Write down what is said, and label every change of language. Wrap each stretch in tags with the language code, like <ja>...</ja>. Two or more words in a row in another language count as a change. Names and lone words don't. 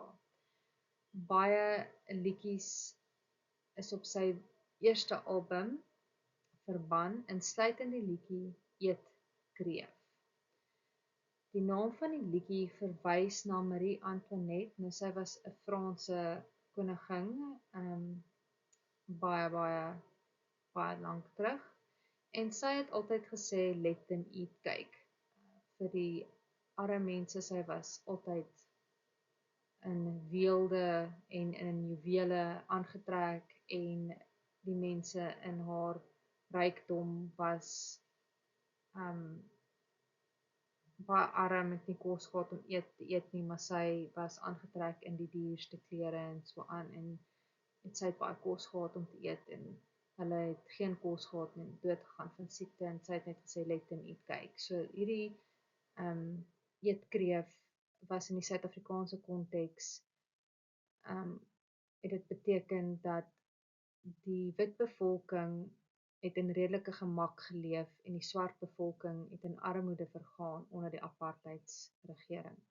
<af>Baie liedjies is op sy eerste album verban, insluitend die liedjie Eet Kreef. Die naam van die liedjie verwys na Marie Antoinette. Nou sy was 'n Franse koningin, baie lank terug. En sy het altyd gesê</af> <en>let them eat cake.</en> <af>Vir die arme mense, sy was altyd in weelde en in juwele aangetrek en die mense in haar rykdom was baie arm, het nie kos gehad om te eet nie, maar sy was aangetrek in die duurste klere en so aan en sy het baie kos gehad om te eet en hulle het geen kos gehad en doodgegaan van siekte en sy het net gesê</af> <en>let them eat cake.</en> <af>So hierdie eet kreef was in die Suid-Afrikaanse konteks het dit beteken dat die wit bevolking het in redelike gemak geleef en die swart bevolking het in armoede vergaan onder die apartheidsregering.</af>